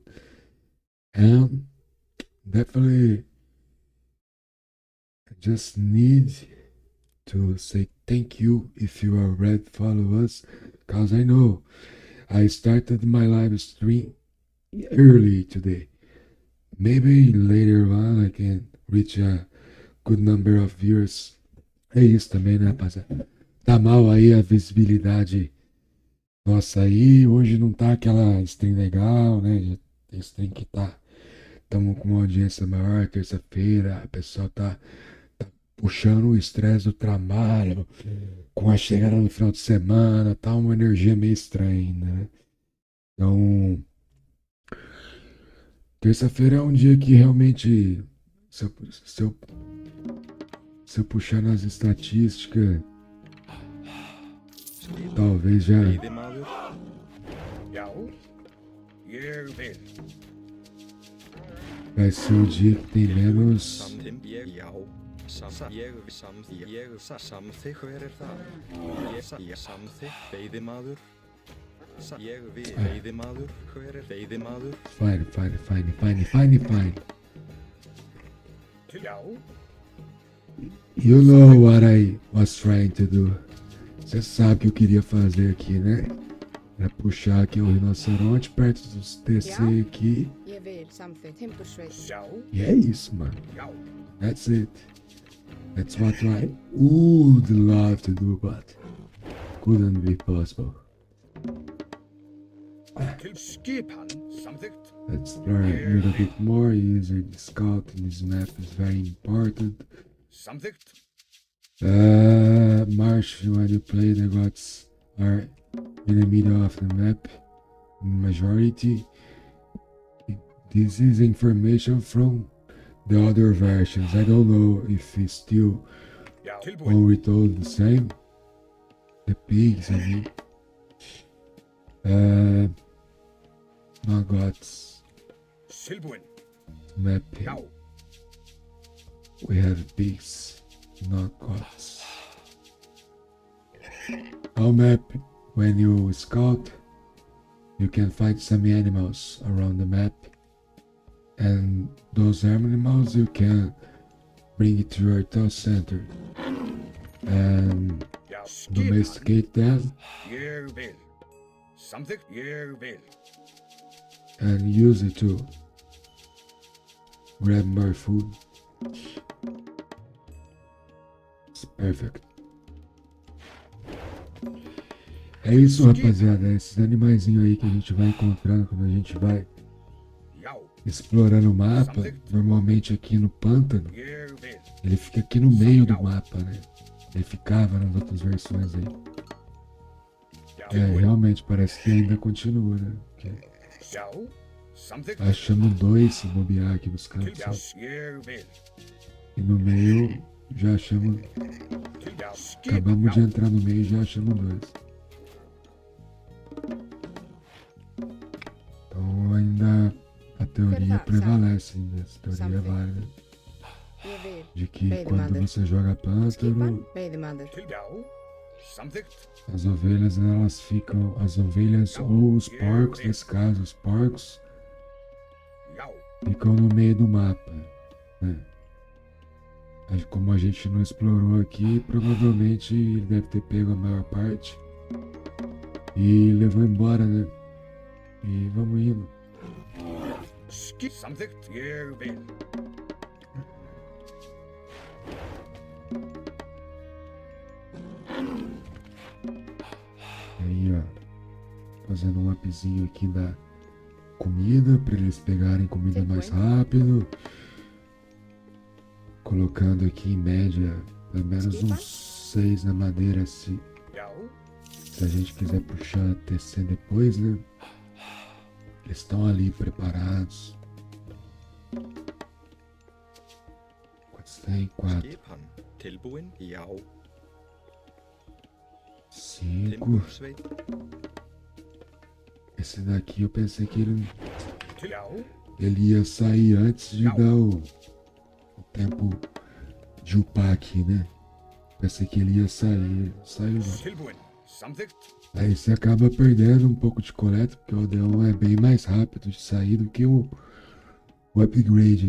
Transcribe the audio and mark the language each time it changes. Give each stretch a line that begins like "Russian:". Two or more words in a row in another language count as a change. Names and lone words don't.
English: And definitely I just need to say thank you if you already follow us, because I know I started my live stream early today. Maybe later on I can reach a good number of viewers.
Portuguese: É isso também, né, rapaziada? Tá mal aí a visibilidade nossa aí. Hoje não tá aquela stream legal, né? Tem stream que tamo com uma audiência maior, terça-feira, a pessoa tá puxando o estresse do trabalho, com a chegada do final de semana, tá uma energia meio estranha ainda, né? Então, terça-feira é um dia que realmente, se eu puxar nas estatísticas, talvez já
Icelandic: Veiðimaður. Já, ég vil.
Portuguese: vai ser o dia que tem menos.
Icelandic: Samþykk ég, já. Samþykk, hver er það? Ég samþykk, veiðimaður. Ég vil, veiðimaður, hver er veiðimaður?
English: Fine.
Icelandic: Já,
English: You know what I was trying to do.
Portuguese: Você sabe o que eu queria fazer aqui, né? Era puxar aqui o rinoceronte perto dos TC aqui.
Icelandic: Ég vil samþykkt. Timbursveit. já,
Portuguese: E é isso, mano.
Icelandic: já.
English: That's it. That's what I would love to do, but couldn't be possible.
Icelandic: Til skipan, samþykkt.
English: Let's learn a little bit more. Using the scout in this map is very important. Samþykkt. Marsh, when you play, the gods are in the middle of the map, majority. This is information from the other versions. I don't know if it's still
Icelandic: Já, tilbúin.
English: all retold the same. The pigs, I mean. Nogots
Icelandic: Tilbúin.
English: mapping.
Icelandic: Já.
English: We have beasts, not gods. Our map, when you scout, you can find some animals around the map, and those animals you can bring it to your town center and
Icelandic: Já. Skipan.
English: domesticate them
Icelandic: Ég vil. Samþykkt. Ég vil.
English: and use it to grab more food. It's perfect.
Portuguese: É isso, rapaziada. Esses animaizinhos aí que a gente vai encontrando quando a gente vai
Icelandic: Já.
Portuguese: explorando o mapa. Normalmente aqui no pântano,
Icelandic: Ég vil.
Portuguese: ele fica aqui no meio do mapa, né? Ele ficava nas outras versões aí.
Icelandic: Já.
Portuguese: É, realmente parece que ainda continua, né? Porque
Icelandic: Já. Samþykkt.
Portuguese: achamos 2 se bobear aqui nos cantos,
Icelandic: Já.
Portuguese: ó.
Icelandic: Ég vil.
Portuguese: E no meio já achamos.
Icelandic: Já.
Portuguese: Acabamos de
Icelandic: Já.
Portuguese: entrar no meio e já achamos 2. Então ainda a teoria Verdade, prevalece, ainda. Essa teoria é
English: Something.
Portuguese: válida.
Icelandic: Ég vil.
Portuguese: De que Bem, quando
English: Mother.
Portuguese: você joga pântano,
Icelandic: Skipan. Veiðimaður. Já. Samþykkt.
Portuguese: as ovelhas elas ficam. As ovelhas ou os porcos, nesse caso, os porcos
Icelandic: Já.
Portuguese: ficam no meio do mapa, né? Aí, como a gente não explorou aqui, provavelmente ele deve ter pego a maior parte e levou embora, né? E vamos indo.
Icelandic: Samþykkt. Ég vil.
Portuguese: Aí, ó, fazendo um upzinho aqui da comida para eles pegarem comida mais rápido. Colocando aqui em média pelo menos uns 6 na madeira se
Icelandic: Já.
Portuguese: a gente quiser puxar TC depois, né? Eles estão ali preparados. Quantos tem? 4,
Icelandic: Skipan. Tilbúin. Já.
Portuguese: 5.
Icelandic: Timbursveit.
Portuguese: Esse daqui eu pensei que
Icelandic: Já.
Portuguese: ele ia sair antes de dar o tempo de upar aqui, né? Pensei que ele ia sair, não saiu não.
Icelandic: Tilbúin. Samþykkt.
Portuguese: Aí você acaba perdendo um pouco de coleta, porque o Odeon é bem mais rápido de sair do que o upgrade aqui.